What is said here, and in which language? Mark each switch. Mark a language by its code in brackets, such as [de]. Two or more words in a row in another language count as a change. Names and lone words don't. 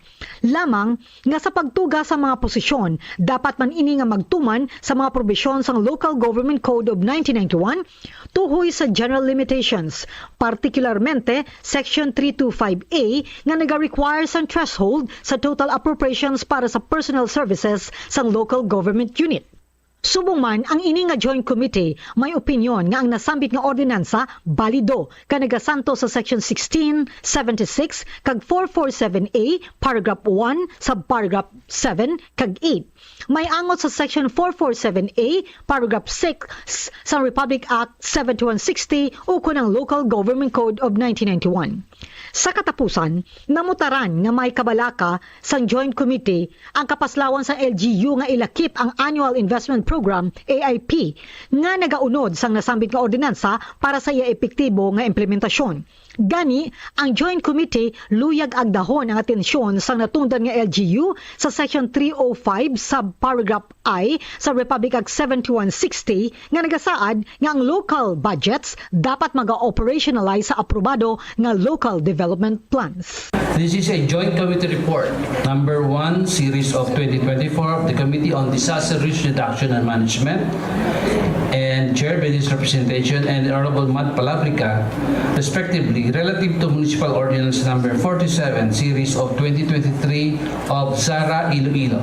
[hil] Lamang nga sa pagtuga sa mga posisyon, dapat man ini nga magtuman sa mga probisyon sang Local Government Code of 1991 tuhoy sa [en] general limitations, [hil] particularmente Section 325A nga nag-require sang threshold sa total appropriations para sa [en] personal services [hil] sang [en] local government unit. [hil] Subong man, ang ini nga Joint Committee may opinyon nga ang nasambit nga ordinansa balido kanagasanto sa Section 1676 kag 447A paragraph 1 subparagraph 7 kag 8. May angot sa Section 447A paragraph 6 sa Republic Act 7160 o ng Local Government Code of 1991. Sa katapusan, namutaran nga may kabalaka sang Joint Committee ang kapaslawan sa LGU nga ilakip ang Annual Investment Program AIP nga nagaunod sang nasambit nga ordinansa para sa iya epektibo nga implementasyon. Gani, ang Joint Committee luyag agdahon ang atensyon sang natungdan nga LGU sa Section 305 subparagraph I sa Republic Act 7160 nga nagasaad nga ang [en] local budgets [hil] dapat maga-operationalize sa aprobado nga [en] local development plans. This is a joint committee report, number 1, series of 2024 of the Committee on Disaster Risk Reduction and Management, and chaired by this representation and Honorable Matt Palabrica, respectively, relative to Municipal Ordinance number 47, series of 2023 of Zara, Iloilo.